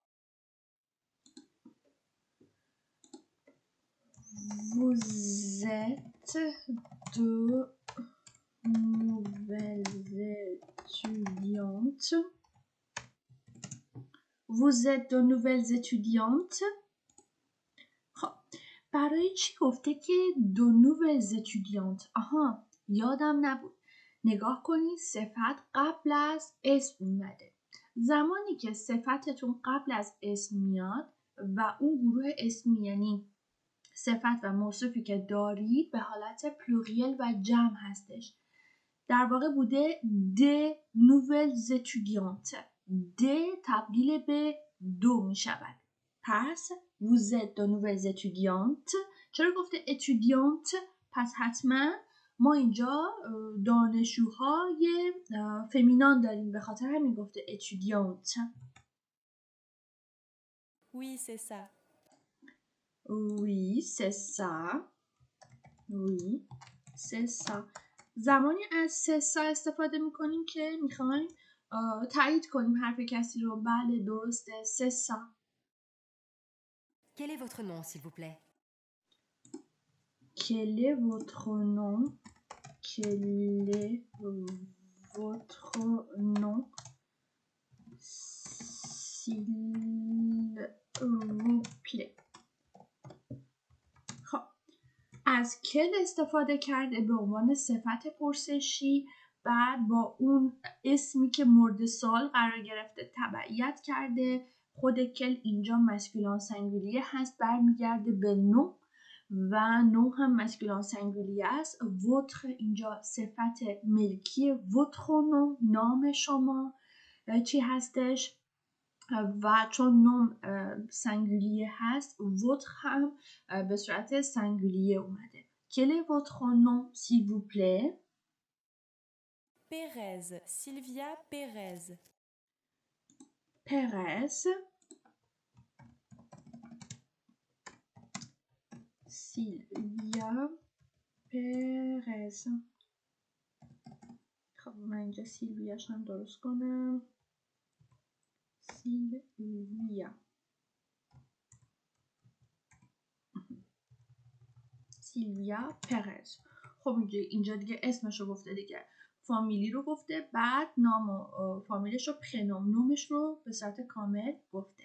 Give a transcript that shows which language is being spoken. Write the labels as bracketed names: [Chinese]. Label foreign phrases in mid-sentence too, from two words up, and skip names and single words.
[French] Vous êtes de nouvelles étudiantes. Vous êtes de nouvelles étudiantes. [Persian] خب برای چی گفته که دو [French] nouvelles étudiantes؟ [Persian] آها یادم نبود. نگاه کنید صفت قبل از اسم اومده. زمانی که صفتتون قبل از اسم میاد و اون گروه اسمی یعنی صفت و موصوفی که دارید به حالت پلوریل و جمع هستش. در واقع بوده [French] de nouvelles étudiantes. [Persian] de تبدیل به دو می شود. پس [French] vous êtes de nouvelles étudiantes. [Persian] چرا گفته étudiante؟ پس حتما ما اینجا دانشجوهای فمینان داریم، به خاطر همین گفته étudiante. [French] Oui, c'est ça. Oui, c'est ça. Oui, c'est ça. [Persian] زمانی از سسا استفاده میکنیم که میخوایم تایید کنیم حرف کسی رو. بله درسته، سسا. [French] Quel est votre nom, s'il vous plaît? Quel est votre nom? Quel est votre nom? S'il vous plaît. [Persian] خب از کل استفاده کرده به عنوان صفت پرسشی، بعد با اون اسمی که مورد سوال قرار گرفته تبعیت کرده. خود کل اینجا [French] masculin singulier [Persian] هست، برمیگرده به نو و نو هم [French] masculin singulier [Persian] است. وتر اینجا صفت ملکی، [French] votre nom [Persian] نام شما چی هستش و چون [French] nom singulier [Persian] هست وتر هم به صورت سینگولیه اومده. [French] Quel est votre nom s'il vous plaît? Pérez, Sylvia Pérez. Pérez. Sylvia Pérez. [Persian] خب من اینجا سیلویاش هم درست کنم. سیلویا. سیلویا پرز. خب اینجا دیگه اسمش رو گفته دیگه، فامیلی رو گفته، بعد نام و فامیلش رو پرنوم نومش رو به صورت کامل گفته.